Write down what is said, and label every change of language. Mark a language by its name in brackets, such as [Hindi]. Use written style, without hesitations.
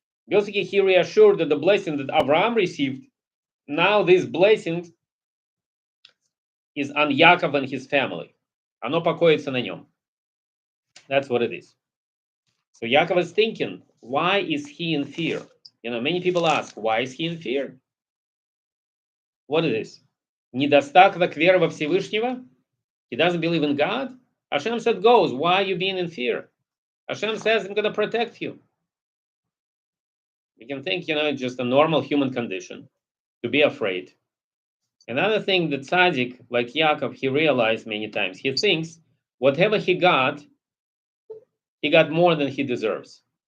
[English] Basically, he reassured that the blessing that Abraham received, now this blessing is on Yaakov and his family. [Russian] Оно покоится на нем. [English] That's what it is. So Yaakov is thinking, why is he in fear? Many people ask, why is he in fear? What is this? [Russian] Недостаток веры во Всевышнего? [English] He doesn't believe in God? Hashem said, goes, why are you being in fear? Hashem says, I'm going to protect you. You can think, it's just a normal human condition to be afraid. Another thing that tzaddik, like Yaakov, he realized many times, he thinks whatever he got more than he deserves.